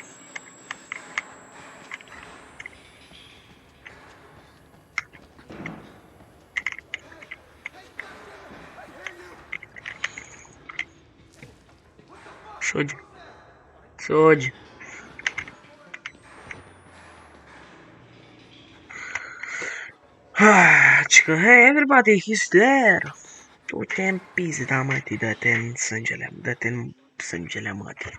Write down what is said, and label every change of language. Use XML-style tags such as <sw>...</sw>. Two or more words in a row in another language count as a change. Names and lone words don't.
<ro>Sugi. Sugi. Cică,</ro> <en>hey, everybody, he's there.</en> <ro>Du-te în pizda, mătii, dă-te în sângele, mătii.</ro>